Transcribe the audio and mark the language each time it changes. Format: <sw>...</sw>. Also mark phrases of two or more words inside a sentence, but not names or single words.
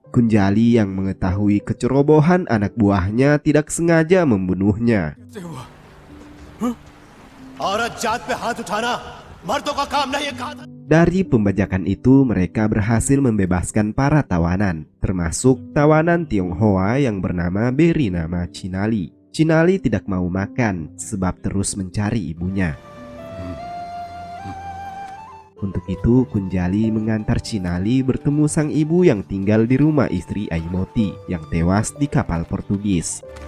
<id>Kunjali yang mengetahui kecerobohan anak buahnya tidak sengaja membunuhnya.</id> <hi>औरत जात पे हाथ उठाना मर्दों का काम नहीं है कहा था।</hi> <id>Dari pembajakan itu, mereka berhasil membebaskan para tawanan, termasuk tawanan Tionghoa yang bernama Beri nama Cinali. Cinali tidak mau makan sebab terus mencari ibunya. Untuk itu, Kunjali mengantar Cinali bertemu sang ibu yang tinggal di rumah istri Aimoti yang tewas di kapal Portugis.</id>